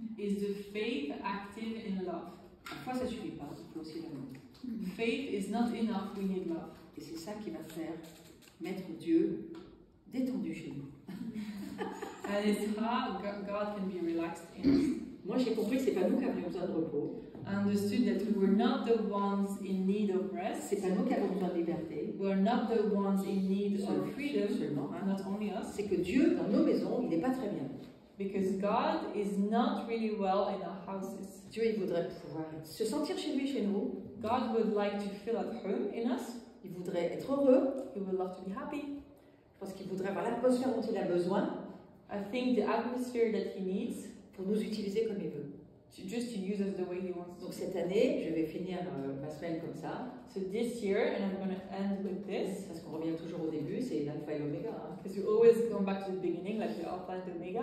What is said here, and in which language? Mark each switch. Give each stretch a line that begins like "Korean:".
English: is the faith active in love.
French: La foi, ça ne suffit pas, il faut aussi l'amour.
English: Faith is not enough, we need love.
French: Et c'est ça qui va faire mettre Dieu détendu chez nous.
English: And it's how God can be relaxed in us.
French: Moi, j'ai compris que c'est pas nous qui avions besoin de repos,
English: I understood that we were not the ones in need of rest.
French: c'est pas nous qui avons besoin de liberté,
English: We are not the ones in need of freedom,
French: seulement. Hein.
English: not only us.
French: C'est que Dieu, dans nos maisons, il n'est pas très bien.
English: Because God is not really well in our houses.
French: Dieu, il voudrait pouvoir se sentir chez lui, chez nous.
English: God would like to feel at home in us.
French: Il voudrait être heureux.
English: He would love to be happy.
French: Je pense qu'il voudrait avoir l'atmosphère dont il a besoin
English: I think the atmosphere that He needs
French: pour nous utiliser comme il veut.
English: just to use us the way He wants
French: Donc
English: to.
French: cette année, je vais finir ma semaine comme ça,
English: So this year, and I'm going to end with this,
French: parce qu'on revient toujours au début, c'est l'alpha et l'oméga. Hein.
English: because we always come back to the beginning, like the Alpha and the Omega.